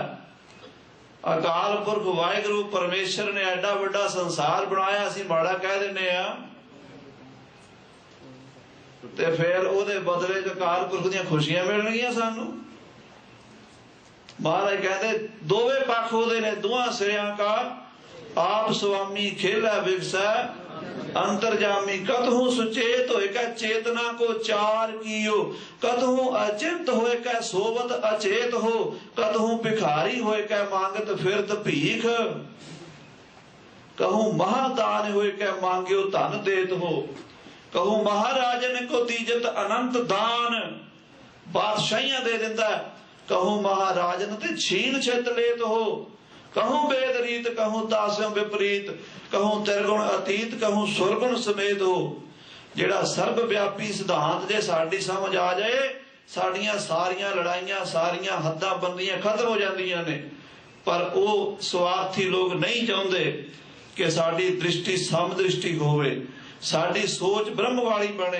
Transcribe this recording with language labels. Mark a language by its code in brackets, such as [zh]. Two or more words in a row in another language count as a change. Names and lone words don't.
[pa] ਅਕਾਲ ਪੁਰਖ ਵਾਹਿਗੁਰੂ ਪਰਮੇਸ਼ਵਰ ਨੇ ਏਡਾ ਵੱਡਾ ਸੰਸਾਰ ਬਣਾਇਆ, ਅਸੀਂ ਮਾੜਾ ਕਹਿ ਦਿੰਨੇ ਆ। ਤੇ ਫਿਰ ਓਦੇ ਬਦਲੇ ਚ ਅਕਾਲ ਪੁਰਖ ਦੀਆਂ ਖੁਸ਼ੀਆਂ ਮਿਲਣਗੀਆਂ ਸਾਨੂੰ। ਮਹਾਰਾਜ ਕਹਤੇ ਦੋਵੇ ਪੱਖ ਓਦੇ ਨੇ, ਦੁਆਂ ਸਿਰਿਆਂ ਕਾ ਆਪ ਸੁਆਮੀ ਖੇਲਾ ਵਿਗਸਾ ਅੰਤਰਜਾਮੀ। [bra] कतहु सुचेत होए का चेतना को चार कियो, कतहु अचिंत होए का सोवत अचेत हो, कतहु भिखारी होए का मांगत फिरत भीख, कहूं महादान होए का मांगियो धन देत हो, कहूं महाराजन को दीजत अनंत दान। [pa] ਬਾਦਸ਼ਾਹੀਆਂ ਦੇ ਦਿੰਦਾ, [bra] कहूं महाराजन ते छीन छित लेत हो, कहूं वेद रीत कहूं दास्यों विपरीत, कहूं तिरगुण अतीत कहूं सुरगुण समेत हो। [pa] ਜਿਹੜਾ ਸਰਵ ਵਿਆਪੀ ਸਿਧਾਂਤ ਜੇ ਸਾਡੀ ਸਮਝ ਆ ਜਾਏ, ਸਾਡੀਆਂ ਸਾਰੀਆਂ ਲੜਾਈਆਂ ਸਾਰੀਆਂ ਹੱਦਾਂ ਬੰਦੀਆਂ ਖਤਮ ਹੋ ਜਾਂਦੀਆਂ ਨੇ। ਪਰ ਵੋ ਸਵਾਰਥੀ ਲੋਕ ਨਹੀਂ ਚਾਹੁੰਦੇ ਕਿ ਸਾਡੀ ਦ੍ਰਿਸ਼ਟੀ ਸਮਦ੍ਰਿਸ਼ਟੀ ਹੋਵੇ, ਸਾਡੀ ਸੋਚ ਬ੍ਰਹਮ ਵਾਲੀ ਬਣੇ।